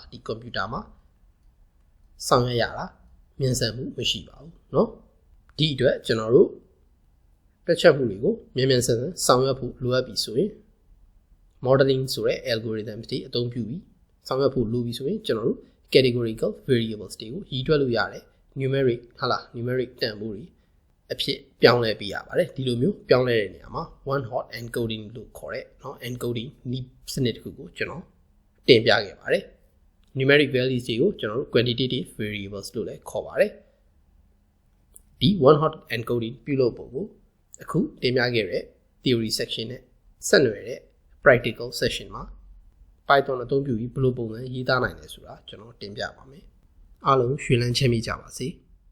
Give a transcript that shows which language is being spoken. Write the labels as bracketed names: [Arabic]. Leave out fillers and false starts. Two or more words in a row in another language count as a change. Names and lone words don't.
[Burmese] ဒီ computer မှာဆောင်ရွက်ရတာမြန်ဆန်မှုမရှိပါဘူးเนาะဒီအတွက်ကျွန်တော်တို့တွက်ချက်မှုတွေကိုမြန်ဆန်ဆောင်ရွက်ဖို့လိုအပ်ပြီဆိုရင် modeling ဆိုတဲ့ algorithm တွေအသုံးပြုပြီးဆောင်ရွက်ဖို့လိုပြီဆိုရင်ကျွန်တော်တို့ [English] categorical variables [Burmese] တွေကိုရည်တွက်လို့ရတယ် numeric ဟလာ numeric တန်ဖိုးတွေအဖြစ်ပြောင်းလဲပေးရပါတယ်ဒီလိုမျိုးပြောင်းလဲတဲ့နေရာမှာ [English] one hot encoding [Burmese] လို့ခေါ်တဲ့เนาะ encoding နည်းစနစ်တစ်ခုကိုကျွန်တော်တင်ပြခဲ့ပါတယ် [English] numeric values [Burmese] တွေကိုကျွန်တော်တို့ [English] quantitative variables [Burmese] လို့လည်းခေါ်ပါတယ်ဒီ [English] one hot encoding [Burmese] ပြုလုပ်ပုံကိုအခုတင်ပြခဲ့တဲ့ [English] theory section [Burmese] နဲ့ဆက်နွယ်တဲ့ [English] practical session [Burmese] မှာ Python အသုံးပြုပြီးဘယ်လိုပုံစံရေးသားနိုင်လဲဆိုတာကျွန်တော်တင်ပြပါမယ်အားလုံးရွှေလန်းချမ်းမြေ့ကြပါစေ